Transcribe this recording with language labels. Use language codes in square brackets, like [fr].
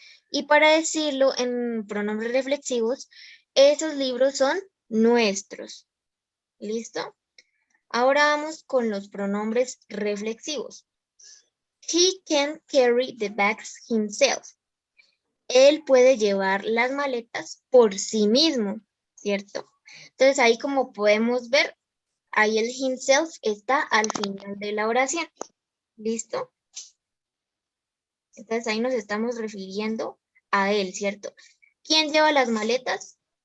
[es] Y para decirlo en pronombres reflexivos, esos libros son nuestros. ¿Listo? Ahora vamos con los pronombres reflexivos. [en] He can carry the bags himself. [es] Él puede llevar las maletas por sí mismo, ¿cierto? Entonces ahí como podemos ver, ahí el himself está al final de la oración. ¿Listo? Entonces ahí nos estamos refiriendo a él, ¿cierto? ¿Quién lleva las maletas?